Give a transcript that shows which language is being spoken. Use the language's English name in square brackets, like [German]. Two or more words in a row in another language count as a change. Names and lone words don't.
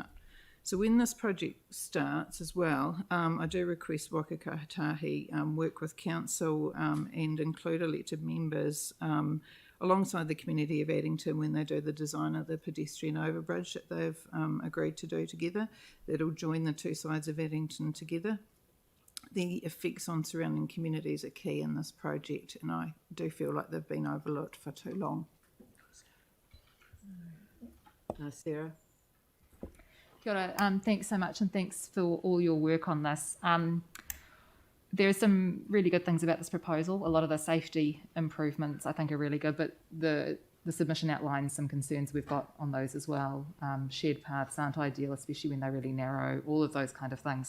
[English] So when this project starts as well, I do request Waka Kotahi work with council and include elected members alongside the community of Addington when they do the design of the pedestrian overbridge that they've agreed to do together. That'll join the two sides of Addington together. The effects on surrounding communities are key in this project, and I do feel like they've been overlooked for too long. Sarah? [Māori] Kia ora. [English] Thanks so much, and thanks for all your work on this. There are some really good things about this proposal. A lot of the safety improvements I think are really good, but the submission outlines some concerns we've got on those as well. Shared paths aren't ideal, especially when they're really narrow, all of those kind of things.